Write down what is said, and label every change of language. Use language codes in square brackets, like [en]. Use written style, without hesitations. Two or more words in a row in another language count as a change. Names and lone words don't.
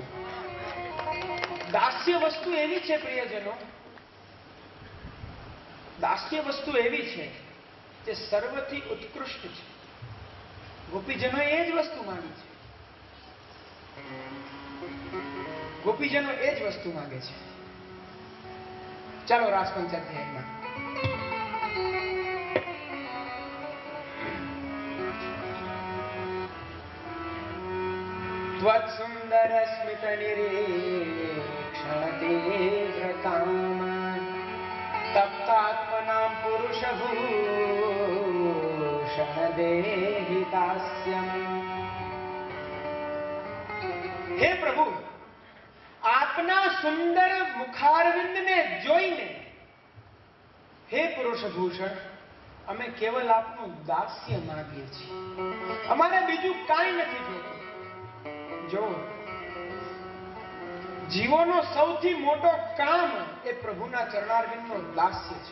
[gu] દાસ્ય વસ્તુ એવી છે પ્રિયજનો, દાસ્ય વસ્તુ એવી છે જે સર્વથી ઉત્કૃષ્ટ છે. ગોપીજનો એ જ વસ્તુ માંગી છે, ગોપીજનો એ જ વસ્તુ માંગે છે. ચાલો રાસ પંચાધ્યાયમાં [sa] त्वत्सुन्दर स्मित निरीक्षण तीव्र कामान तप्तात्मनां पुरुष भूषण देहि दास्यम्. हे प्रभु, [gu] આપના સુંદર મુખારવિંદને જોઈને, હે પુરુષ ભૂષણ, અમે કેવલ આપનું દાસ્ય માંગીએ છીએ, અમારે બીજું કાંઈ નથી જોતું. જો જીવોનો સૌથી મોટો કામ એ પ્રભુના ચરણારવિંદનો દાસ્ય છે.